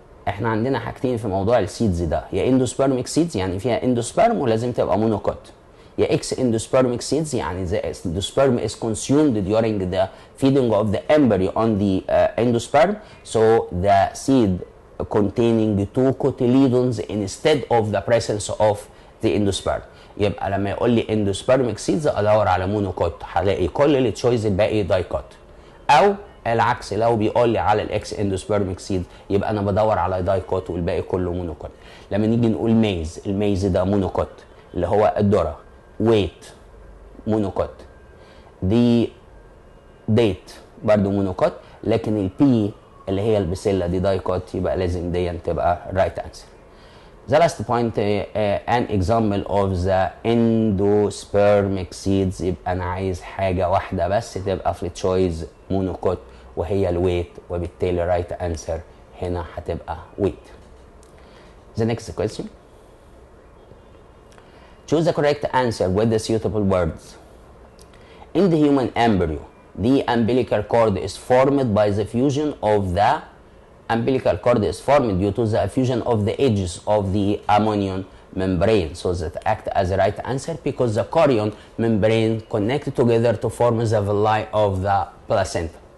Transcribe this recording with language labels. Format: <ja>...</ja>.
<ar>احنا عندنا حاجتين في موضوع السيدز ده، يا اندوسبرميك سيدز يعني فيها اندوسبرم ولازم تبقى مونوكوت، يا اكس</ar> <en>endospermic seeds</en> <ar>يعني</ar> <en>the endosperm is consumed during the feeding of the embryo on the endosperm, so the seed containing the two cotyledons instead of the presence of the endosperm.</en> <ar>يبقى لما يقول لي endospermic seeds ادور على مونوكوت، هلاقي كل التشويز الباقي دايكوت. او العكس، لو بيقول لي على الاكس اندوسبرميك سيد يبقى انا بدور على دايكوت والباقي كله مونوكوت. لما نيجي نقول ميز، الميز ده مونوكوت اللي هو الذره، ويت مونوكوت، دي ديت برضو مونوكوت، لكن البي اللي هي البسله دي دايكوت، يبقى لازم دي تبقى رايت انسر.</ar> <en>The last point an example of the endospermic seeds،</en> <ar>يبقى انا عايز حاجه واحده بس تبقى في التشويز مونوكوت وهي الويت، وبالتالي رايت انسر هنا هتبقى ويت.</ar> <en>The next question. Choose the correct answer with the suitable words. In the human embryo, the umbilical cord is formed by the fusion of the umbilical cord is formed due to the fusion of the edges of the amnion membrane, so that act as a right answer because the chorion membrane connect together to form the villi of the placenta.</en>